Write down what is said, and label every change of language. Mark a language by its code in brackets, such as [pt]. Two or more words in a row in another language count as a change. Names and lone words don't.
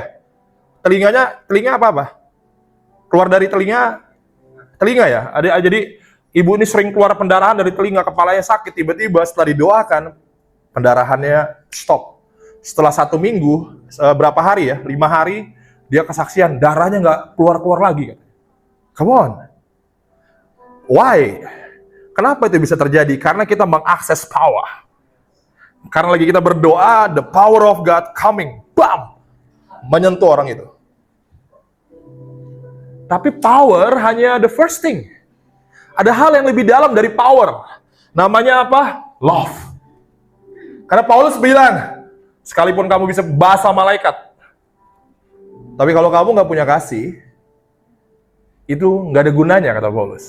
[id] Telinga apa? Keluar dari telinga ya. Jadi ibu ini sering keluar pendarahan dari telinga, kepalanya sakit, tiba-tiba setelah didoakan pendarahannya stop. Setelah 1 minggu, berapa hari ya? 5 hari, dia kesaksian, darahnya nggak keluar-keluar lagi. [en] Come on. Why? [id] Kenapa itu bisa terjadi? Karena kita mengakses power. Karena lagi kita berdoa, [en] the power of God coming, bam, [id] menyentuh orang itu. Tapi power hanya [en] the first thing. [id] Ada hal yang lebih dalam dari power. Namanya apa? Love. Karena Paulus bilang, sekalipun kamu bisa bahasa malaikat, tapi kalau kamu nggak punya kasih, itu nggak ada gunanya, kata Paulus.